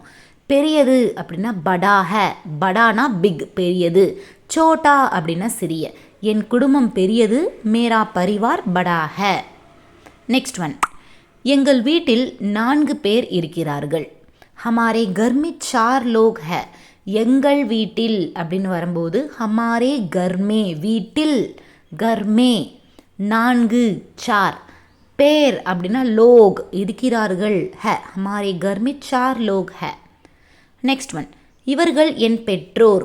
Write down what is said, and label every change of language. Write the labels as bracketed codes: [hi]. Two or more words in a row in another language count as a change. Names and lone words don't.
[ta] பெரியது அப்படின்னா [hi] बड़ा है, बड़ा ना [ta] பிக், பெரியது. சோட்டா அப்படின்னா சிறிய. என் குடும்பம் பெரியது, [hi] मेरा परिवार बड़ा है. [en] next one, [ta] எங்கள் வீட்டில் 4 பேர் இருக்கிறார்கள். [hi] हमारे घर में 4 लोग है. [ta] எங்கள் வீட்டில் அப்படின்னு வரும்போது [hi] हमारे घर में, [ta] வீட்டில், கர்மே 4 4. பேர் அப்படின்னா [hi] லோக், இருக்கிறார்கள், ஹே, हमारे घर में 4 लोग है. [en] next one, [ta] இவர்கள் என் பெற்றோர்.